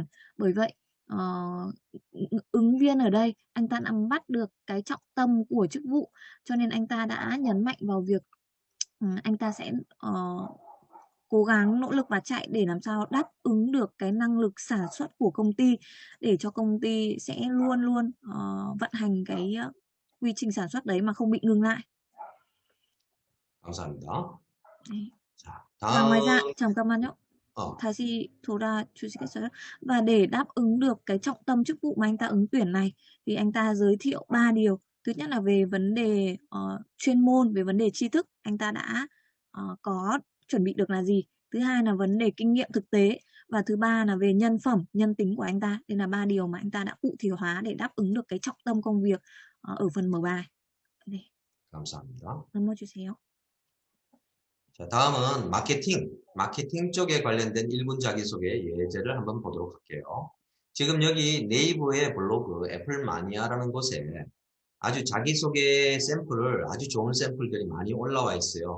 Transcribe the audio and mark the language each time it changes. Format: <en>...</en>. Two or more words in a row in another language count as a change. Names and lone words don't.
<vi>Bởi vậy ứng viên ở đây anh ta nắm bắt được cái trọng tâm của chức vụ, cho nên anh ta đã nhấn mạnh vào việc anh ta sẽ cố gắng nỗ lực và chạy để làm sao đáp ứng được cái năng lực sản xuất của công ty, để cho công ty sẽ luôn luôn vận hành cái quy trình sản xuất đấy mà không bị ngừng lại.</vi> <ko>감사합니다. 네. 자,</ko> <vi>Và ngoài ra,</vi> <ko>다음, 잠깐만요. 다시 돌아주시겠어요?</ko> <vi>Và để đáp ứng được cái trọng tâm chức vụ mà anh ta ứng tuyển này thì anh ta giới thiệu 3 điều. Thứ nhất là về vấn đề chuyên môn, về vấn đề tri thức, anh ta đã có chuẩn bị được là gì. Thứ hai là vấn đề kinh nghiệm thực tế. Và thứ ba là về nhân phẩm, nhân tính của anh ta. Đây là 3 điều mà anh ta đã cụ thể hóa để đáp ứng được cái trọng tâm công việc ở phần mở bài.</vi> <ko>네, 감사합니다. 넘어주세요. 자, 다음은 마케팅 쪽에 관련된 1분 자기소개 예제를 한번 보도록 할게요. 지금 여기 네이버의 블로그 애플마니아라는 곳에 아주 자기소개 샘플을, 아주 좋은 샘플들이 많이 올라와 있어요.</ko>